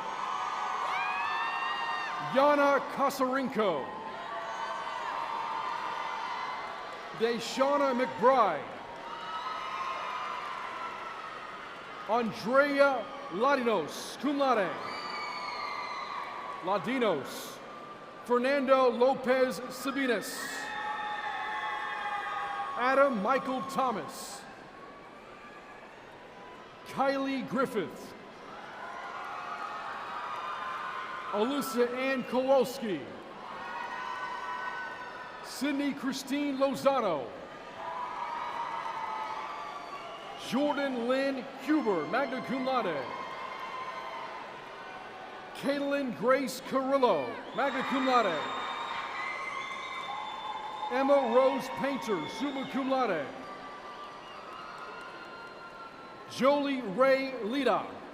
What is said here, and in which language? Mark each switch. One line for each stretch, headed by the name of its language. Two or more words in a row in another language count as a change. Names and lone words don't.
English: Yana Kasarenko. Deshauna McBride. Andrea Ladinos,
Latin: cum laude.
English: Ladinos. Fernando Lopez Sabinas. Adam Michael Thomas. Kylie Griffith. Alyssa Ann Kowalski. Sydney Christine Lozano. Jordan Lynn Huber,
Latin: magna cum laude.
English: Caitlin Grace Carrillo,
Latin: magna cum laude.
English: Emma Rose Painter,
Latin: summa cum laude.
English: Jolie Ray Lida.